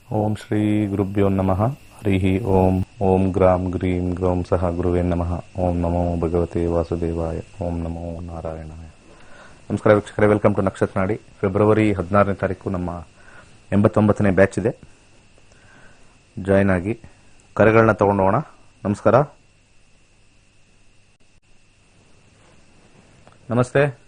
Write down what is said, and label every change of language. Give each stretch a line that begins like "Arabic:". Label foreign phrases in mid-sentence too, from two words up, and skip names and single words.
Sanskrit: ಓಂ ಶ್ರೀ ಗುರುಭ್ಯೋ ನಮಃ. ಹರಿ ಓಂ. ಓಂ ಗ್ರಾಂ ಗ್ರೀಂ ಗ್ರೌಂ ಸಹ ಗುರುವೇ ನಮಃ. ಓಂ ನಮೋ ಭಗವತೆ ವಾಸುದೇವಾಯ. ಓಂ ನಮೋ ನಾರಾಯಣಾಯ.
Kannada: ನಮಸ್ಕಾರ ವೀಕ್ಷಕರೇ,
English: welcome to
Kannada: ನಕ್ಷತ್ರ ನಾಡಿ. ಫೆಬ್ರವರಿ 16ನೇ ತಾರೀಕು ನಮ್ಮ 89ನೇ ಬ್ಯಾಚ್ ಇದೆ. ಜಾಯ್ನ್ ಆಗಿ ಕರೆಗಳನ್ನ ತಗೊಂಡೋಣ. ನಮಸ್ಕಾರ. ನಮಸ್ತೆ.